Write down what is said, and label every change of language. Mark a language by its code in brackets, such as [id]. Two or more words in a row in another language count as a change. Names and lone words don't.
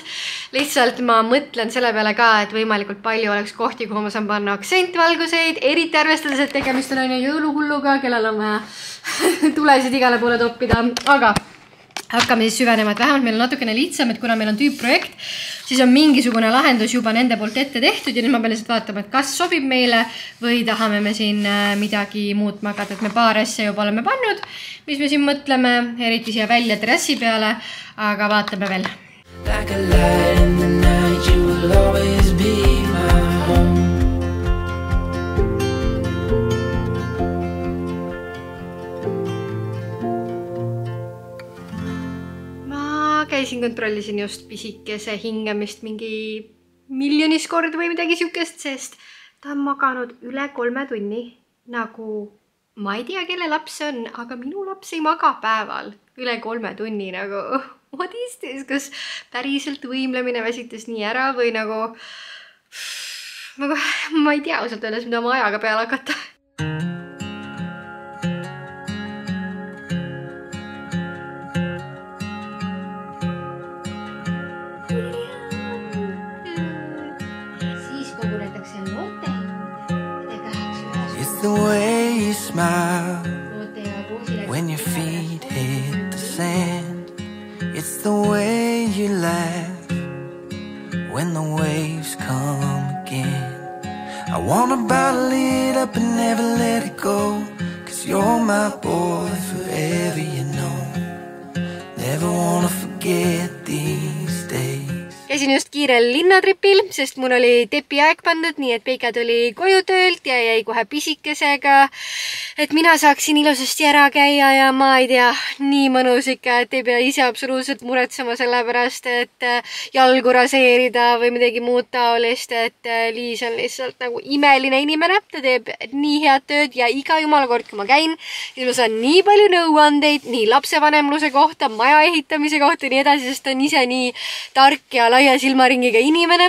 [et] Lihtsalt ma mõtlen selle peale ka, et võimalikult palju oleks kohti, kuhu ma saan panna aksentvalguseid, eriti arvestades, et tegemist on jõuluhulluga, kellel on vaja tulesid igale poole toppida, aga hakkame siis süvenema, et vähemalt meil on natukene lihtsam, et kuna meil on tüüpprojekt, siis on mingisugune lahendus juba nende poolt ette tehtud ja nüüd ma pean lihtsalt vaatama, et kas sobib meile või tahame me siin midagi muud magada, et me paar asja juba oleme pannud, mis me siin mõtleme, eriti siia välja terrassi peale, aga vaatame veel. [en] Like a light in the night, you will always be my home. [et] Käisin, kontrollisin just pisikese hingamist mingi miljonis kord või midagi siukest, sest ta on maganud üle 3 tunni. Nagu ma ei tea, kelle laps see on, aga minu laps ei maga päeval üle 3 tunni. Nagu, [en] what is this? [et] Kas päriselt võimlemine väsitas nii ära või nagu ma ei tea ausalt öeldes, mida oma ajaga peale hakata. [en] The way you smile when your feet hit the sand. It's the way you laugh when the waves come again. I wanna bottle it up and never let it go, 'cause you're my boy forever, you know. Never wanna forget these days. [et] Käisin just kiirel linnatripil, sest mul oli tepiaeg pandud, nii et Peika tuli koju töölt ja jäi kohe pisikesega, et mina saaksin ilusasti ära käia ja ma ei tea, nii mõnus ikka, et ei pea ise absoluutselt muretsema selle pärast, et jalgu raseerida või midagi muud taolist, et Liis on lihtsalt nagu imeline inimene, ta teeb nii head tööd ja iga jumala kord, kui ma käin, siis ma saan nii palju nõuandeid, nii lapsevanemluse kohta, maja ehitamise kohta ja nii edasi, sest ta on ise nii tark ja laia silmaringiga inimene.